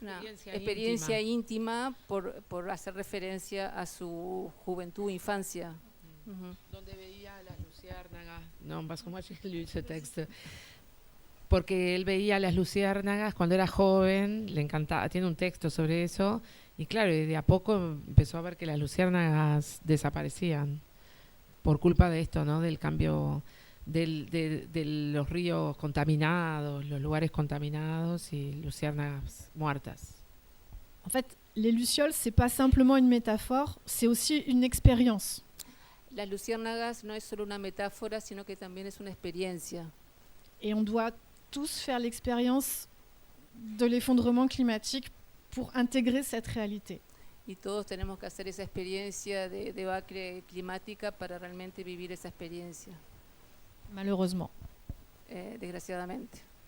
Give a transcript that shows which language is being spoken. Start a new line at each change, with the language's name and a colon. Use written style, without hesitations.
Spanish: Una experiencia íntima por hacer referencia a su juventud, infancia. Donde veía a las luciérnagas.
French: Non, parce que moi j'ai lu ce texte.
Spanish: Porque él veía a las luciérnagas cuando era joven, le encantaba, tiene un texto sobre eso, y claro, y de a poco empezó a ver que las luciérnagas desaparecían por culpa de esto, ¿no?, del cambio de los ríos contaminados, los lugares contaminados y luciérnagas muertas.
French: En fait, les lucioles, c'est pas simplement une métaphore, c'est aussi une expérience.
Spanish: Las luciérnagas no es solo una metáfora, sino que también es una experiencia.
French: Et on doit tous faire l'expérience de l'effondrement climatique pour intégrer cette réalité.
Spanish: Y todos tenemos que hacer esa experiencia de debacle climática para realmente vivir esa experiencia,
French: Malheureusement.
Spanish: desgraciadamente.